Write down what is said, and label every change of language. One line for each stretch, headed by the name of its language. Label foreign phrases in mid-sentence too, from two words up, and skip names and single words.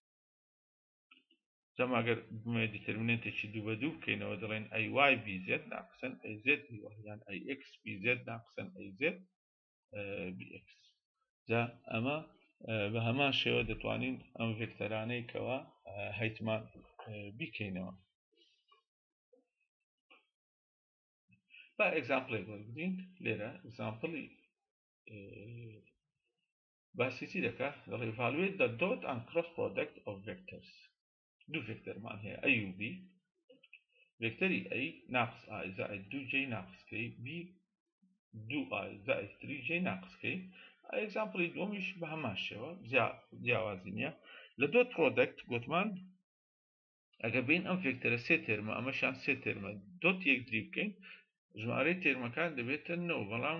Central Kurdish: جەما ئەگەر بمێ دیترمینێنتێکی دوو بە دوو بکەینەوە دەڵێن AY BZ ناقسەن AZ یان AX BZ ناقسەن AZ BX جا ئەمە بە هەمان شێوە دەتوانین ئەم ڤێکتەرانەی کەوە هەیتمان بیکەینەوە با ئێگزامپڵێک وەربگرین لێرە ئێگزامپڵی باسی چی دەکات دەڵێ
English: evaluate the dot and cross product of vectors
Central Kurdish: دوو ڤێکتەرمان هەیە A و B ڤێکتەری A ناقص I زائد 2J ناقصکەی B 2I زائد 3J ناقصکەی ئێگزامپڵی دووەمیش بە هەمان شێوە جیاوازی نییە لە
English: dot product
Central Kurdish: گوتمان ئەگەر بین ئەم ڤێکتەرە سێ تێرمە ئەمەشان سێ تێرمە دۆت یەکدری بکەین ژمارەی تێرمەکان دەبێتە 9 بەڵام